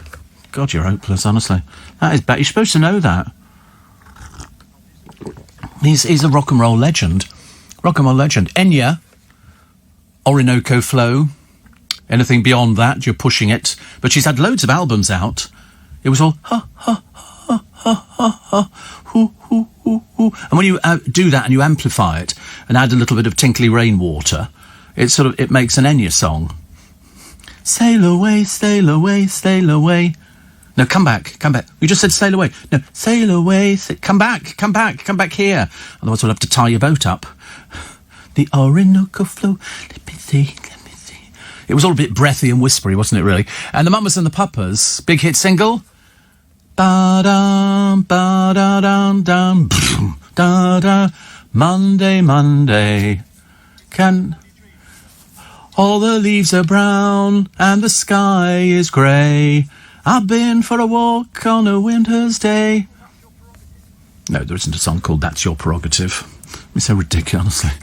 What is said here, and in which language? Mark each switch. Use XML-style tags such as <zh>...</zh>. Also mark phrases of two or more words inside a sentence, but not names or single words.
<en>God, you're hopeless, honestly. That is bad. You're supposed to know that. He's a rock and roll legend. Rock and roll legend. Enya, Orinoco Flow. Anything beyond that, you're pushing it. But she's had loads of albums out. It was all ha ha ha ha ha ha hoo hoo hoo hoo. And when you do that and you amplify it and add a little bit of tinkly rainwater, it makes an Enya song. Sail away, sail away, sail away. No, come back. You just said sail away. No, sail away, come back here. Otherwise we'll have to tie your boat up. The Orinoco Flow, let me see. It was all a bit breathy and whispery, wasn't it, really? And the Mamas and the Papas, big hit single. Ba-dum, ba-da-dum, dum, da-da, Monday, Monday. All the leaves are brown and the sky is grey. I've been for a walk on a winter's day. No, there isn't a song called That's Your Prerogative. It's so ridiculous, honestly.</en>